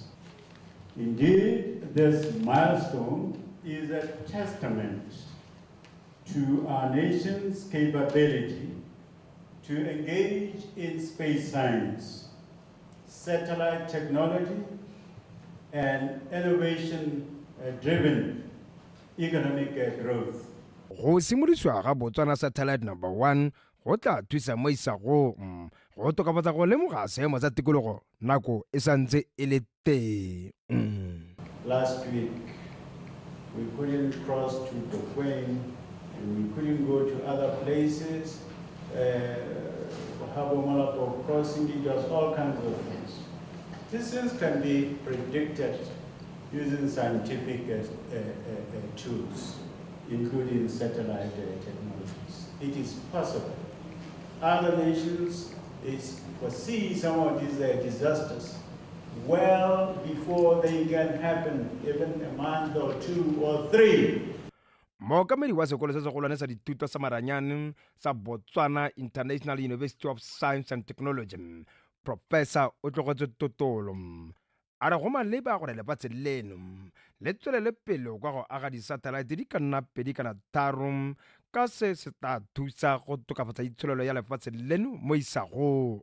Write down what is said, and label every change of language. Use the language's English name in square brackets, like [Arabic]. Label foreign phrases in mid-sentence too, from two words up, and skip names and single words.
[English] Indeed, this milestone is a testament to our nation's capability to engage in space science, satellite technology and innovation-driven economic growth. [Tswana] Go simolosiwa ga Botswana Satellite number 1 go tla thusa mo isagong go tokafatsa go lemoga seemo sa tikologo nako e santse e le teng. [English] Last week, we couldn't cross to Dokweng, and we couldn't go to other places. Habomalapo crossing, it was all kinds of things. These things can be predicted using scientific tools, including satellite technologies. It is possible. Other nations foresee some of these disasters well before they can happen, even a month or 2 or 3. [Tswana] Mookamedi wa sekolo se segolwane sa dithuto sa maranyane sa Botswana International University of Science and Technology, Professor Otlogotse Totolo, a re go maleba gore lefatshe leno le tswelele pele kwa go aga di-satellite di ka nna 2 kana 3 ka se se tla thusa go tokafatsa itsholelo ya lefatshe leno mo isagong.